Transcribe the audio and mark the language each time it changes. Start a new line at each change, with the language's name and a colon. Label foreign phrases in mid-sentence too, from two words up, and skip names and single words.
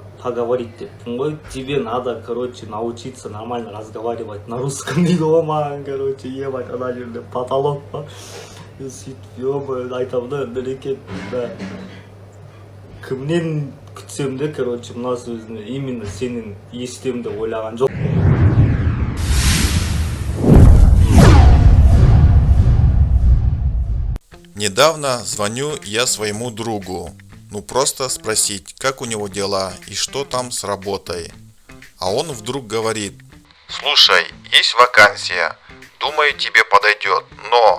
Russian: поговорить деп. Ой, тебе надо, короче, научиться нормально разговаривать на русском дома, короче, ебать,
Kazakh: ана жерде потолок бар. Сөйтіп, ё-моё, айтамын да, берекет, да. Кімнен күтсем де, короче, мына сөзіне именно сенің естем деп ойлаған жоқ.
Russian: Недавно звоню я своему другу, ну просто спросить, как у него дела и что там с работой. А он вдруг говорит: слушай, есть вакансия, думаю, тебе подойдет, но...